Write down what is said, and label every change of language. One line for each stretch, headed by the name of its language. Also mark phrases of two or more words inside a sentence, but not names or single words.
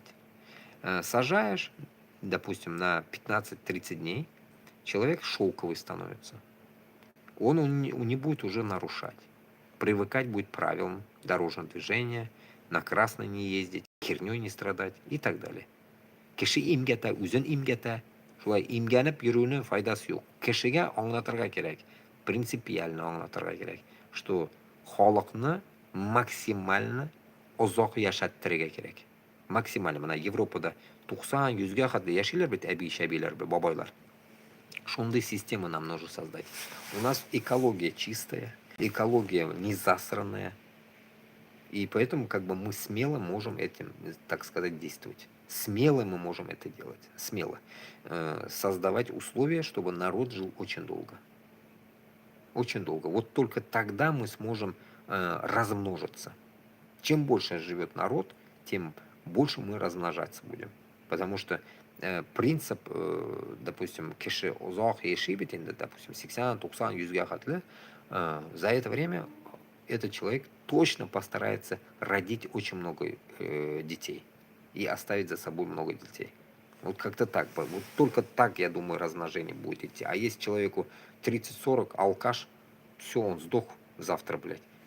Russian: Сажаешь, допустим, на 15-30 дней, человек шелковый становится. Он не будет уже нарушать. Привыкать будет к правилам дорожного движения, на красный не ездить, херней не страдать и так далее.
Tatar: Кеше имгәтә, үзен имгәтә, шулай имгәнеп йөрүнең файдасы юк. Кешегә аңлатырга кирәк, принципиально аңлатырга кирәк, что халыкны максимально озак яшәттерергә кирәк. Максимально. Менә Европада 90-100-гә хәтле яшиләр бит әби-шәбиләр, бабайлар.
Russian: Шундый систему нам нужно создать. У нас экология чистая, экология не засранная. И поэтому как бы мы смело можем этим, так сказать, действовать. Смело мы можем это делать. Смело. Создавать условия, чтобы народ жил очень долго. Очень долго. Вот только тогда мы сможем размножиться. Чем больше живет народ, тем больше мы размножаться будем. Потому что принцип, допустим,
Tatar: кеше узак яшибит, допустим, 80, 90, 100-га хәтле,
Russian: за это время этот человек точно постарается родить очень много детей и оставить за собой много детей. Вот как-то так. Вот только так, я думаю, размножение будет идти. А если человеку 30-40, алкаш, все, он сдох завтра, блядь.